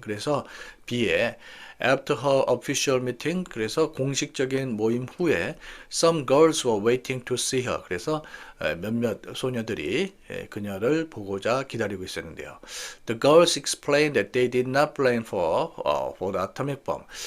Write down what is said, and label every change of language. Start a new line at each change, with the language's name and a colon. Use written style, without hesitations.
Korean: 그래서 B에
English: After her official meeting,
Korean: 그래서 공식적인 모임 후에
English: some girls were waiting to see her.
Korean: 그래서 몇몇 소녀들이 그녀를 보고자 기다리고 있었는데요.
English: The girls explained that they did not blame for the atomic bomb.